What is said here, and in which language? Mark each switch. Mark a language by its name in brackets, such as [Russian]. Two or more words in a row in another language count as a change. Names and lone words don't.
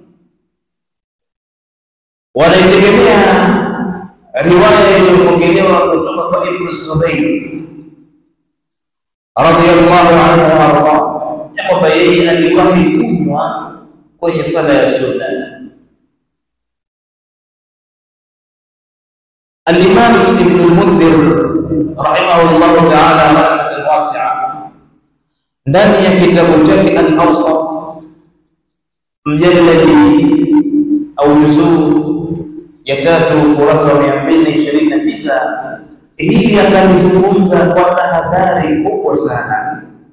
[Swahili] Wanaitegemea riwaya iliyopokelewa kutoka kwa Ibn Zubayr [Arabic] رضي الله عنه [Swahili] warda, ya kwamba yeye aliwahi kunywa kwenye sala ya sunna. [Arabic] الإمام ابن المنذر رحمه الله تعالى رحمة واسعة, [Swahili] ndani ya kitabu chake Al-Awsat, mjalladi au juzuu ya 3 ukurasa wa 229, hili akalizungumza kwa tahadhari kubwa sana.